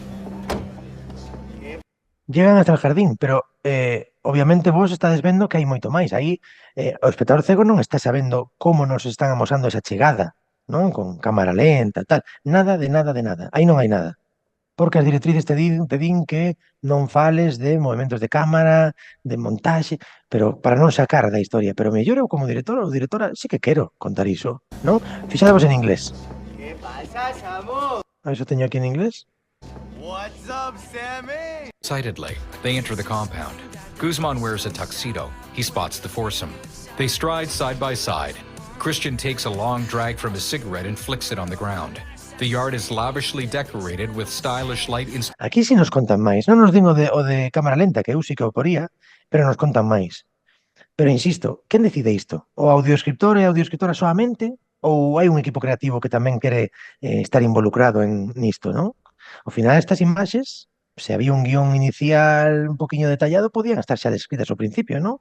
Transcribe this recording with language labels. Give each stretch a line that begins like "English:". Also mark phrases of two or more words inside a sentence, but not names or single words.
Spanish: Llegan hasta el jardín,
Galician: pero obviamente vos estades vendo que hai moito máis. Aí o espectador cego non está sabendo como nos están amosando esa chegada, non? Con cámara lenta, tal. Nada de nada de nada. Aí non hai nada. Porque as directrices te din que non fales de movimentos de cámara, de montaxe, pero para non sacar da historia. Pero mellor eu como director ou directora sí que quero contar iso, non? Fixadevos en inglés.
Spanish: ¿Qué pasa, Samu?
Galician: Iso teño aquí en inglés.
English: What's up, Sammy? Excitedly, they enter the compound. Guzman wears a tuxedo. He spots the foursome. They stride side by side. Christian takes a long drag from his cigarette and flicks it on the ground. The yard is lavishly decorated with stylish light
Galician: Aquí sí nos contan máis. Non nos din o de cámara lenta, que eu sí que o poría, pero nos contan máis. Pero insisto, quen decide isto? O audioescritor e a audioescritora soamente? Ou hai un equipo creativo que tamén quere estar involucrado nisto, non? Ao final, estas imaxes, se había un guión inicial un poquinho detallado, podían estar xa descritas ao principio, non?